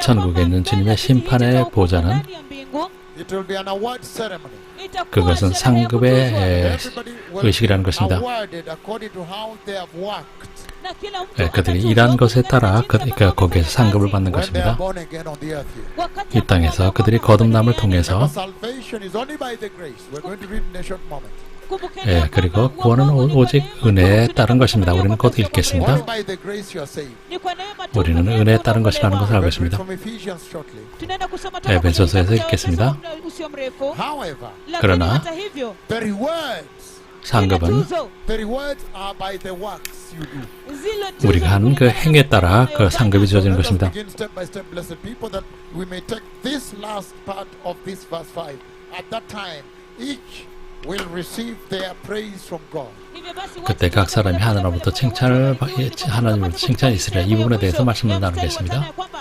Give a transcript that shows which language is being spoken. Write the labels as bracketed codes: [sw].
[ko] 천국에 있는 주님의 심판의 보좌는 [en] It will be an award ceremony. [ko] 그것은 상급의 의식이라는 것입니다. [en] Awarded according to how they have worked. [ko] 그들이 일한 것에 따라 거기에서 상급을 받는 [en] When they are born again on the earth here. [ko] 이 땅에서 그들이 거듭남을 통해서 [en] Salvation is only by the grace. We're going to read in a short moment. [ko] 그리고 구원은 오직 은혜에 따른 것입니다. 우리는 곧 읽겠습니다. [en] Only by the grace you are saved. [ko] 우리는 은혜에 따른 것이라는 것을 알고 있습니다. [en] From Ephesians shortly. [ko] 에베소서에서 읽겠습니다. [en] However, [ko] 그러나 [en] the rewards, [ko] 상급은 [en] the rewards are by the works you do. [ko] 우리가 하는 그 행에 따라 그 상급이 주어지는 [en] Let us [ko] 것입니다. [en] begin step by step, blessed people, that we may take this last part of this verse 5. At that time, each will receive their praise from God. [ko] 그때 각 사람이 하나님으로부터 하나님으로부터 칭찬이 있으리라. 이 부분에 대해서 말씀을 나누겠습니다.